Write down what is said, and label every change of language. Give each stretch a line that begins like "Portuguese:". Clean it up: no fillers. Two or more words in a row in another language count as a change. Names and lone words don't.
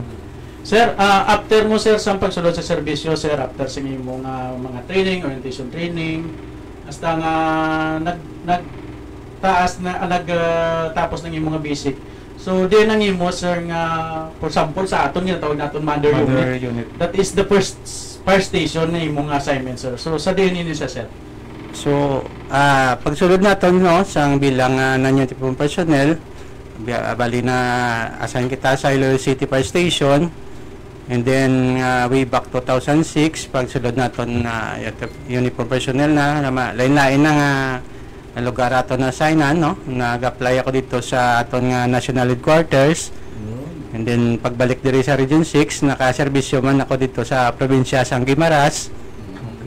Hiligaynon: Sir, after mo sir sa pagsulod sa serbisyo sir, after sa imong mga training,
English: orientation training,
Hiligaynon: hasta nga tapos ng imong mga basic. So di nang imo sir nga
English: for example
Hiligaynon: sa aton nga tawag naton
English: mother unit. That is the first fire station
Hiligaynon: na imong assignment sir.
English: So sa din ini sa sir. So pagsulod naton no sang bilang non-uniform personnel bali na assign kita sa Iloilo City Fire Station, and then way back 2006 pagsulod naton uniform personnel na lain-lain na nga lugar aton na assignan no,
Filipino: nag-apply ako dito
English: sa aton nga national headquarters, and then pagbalik diri sa Region 6 nakaserbisyo man ako
Filipino: dito sa
English: probinsya sang Guimaras.